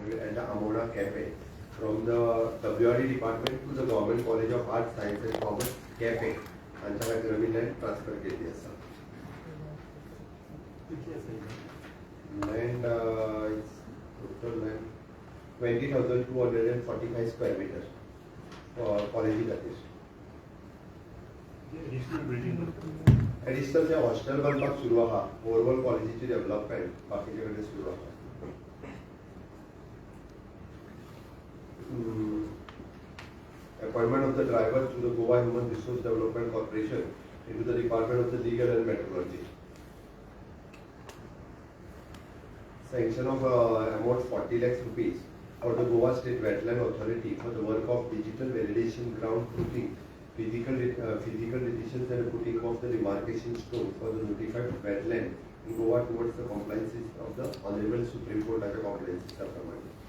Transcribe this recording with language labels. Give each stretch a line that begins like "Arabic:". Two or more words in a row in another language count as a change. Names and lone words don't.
English: at the Amona Cafe from the WRD department to the Government College of Arts, Science and Commerce Cafe.
Konkani: तांच्या खातीर आमी लँड ट्रान्सफर केल्ली आसा.
English: Land is total land 20,245 square meters for college खातीर.
Konkani: Additional जे हॉस्टेल बांदपाक सुरू आहा, ओवरऑल कॉलेजीची डेव्हलपमेंट बाकीचे कडेन सुरू आहा.
English: Appointment of the driver to the Goa Human Resource Development Corporation into the Department of the Legal and Metrology. Sanction of amount 40 lakhs rupees for the Goa State Wetland Authority for the work of digital validation, ground truthing, physical decisions and putting of the demarcation stone for the notified wetland in Goa towards the compliances of the Honorable Supreme Court as a compliances of the money.